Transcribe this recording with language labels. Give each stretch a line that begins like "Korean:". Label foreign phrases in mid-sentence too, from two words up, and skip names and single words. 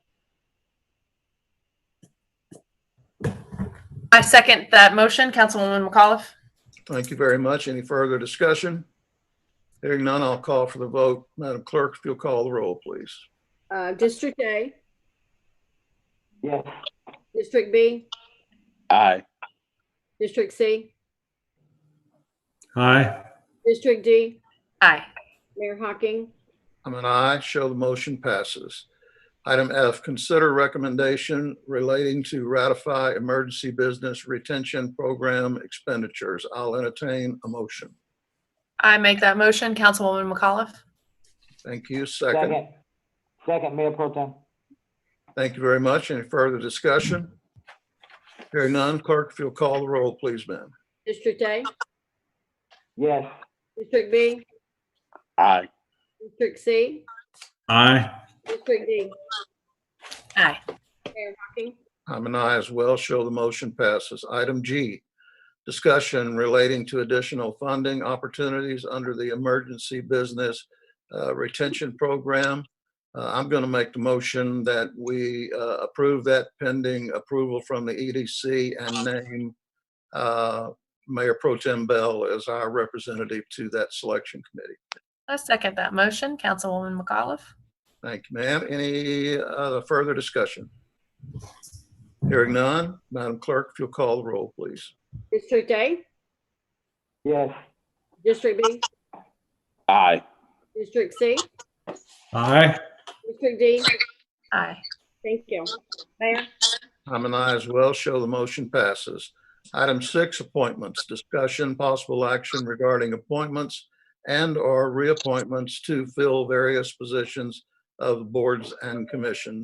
English: I second that motion. Councilwoman McAuliffe. Thank you very much. Any further discussion? Hearing none, I'll call for the vote. Madam Clerk, if you'll call the roll, please. District A, Yes. District B, Aye. District C, Aye. District D. Aye. Mayor Hocking. I'm an aye. Show the motion passes. Item F, consider recommendation relating to ratify emergency business retention program expenditures. I'll entertain a motion. I make that motion. Councilwoman McAuliffe. Thank you. Second. Second, Mayor Pro Tem. Thank you very much. Any further discussion? Hearing none, clerk, if you'll call the roll, please, ma'am. District A, Yes. District B, Aye. District C, Aye. District D. Aye. Mayor Hocking. I'm an aye as well. Show the motion passes. Item G, discussion relating to additional funding opportunities under the emergency business retention program. I'm going to make the motion that we approve that pending approval from the EDC and name Mayor Pro Tem Bell as our representative to that selection committee. I second that motion. Councilwoman McAuliffe. Thank you, ma'am. Any further discussion? Hearing none, Madam Clerk, if you'll call the roll, please. District A, Yes. District B, Aye. District C, Aye. District D. Aye. Thank you. Mayor. I'm an aye as well. Show the motion passes. Item 6, appointments. Discussion, possible action regarding appointments and/or reappointments to fill various positions of boards and commissions.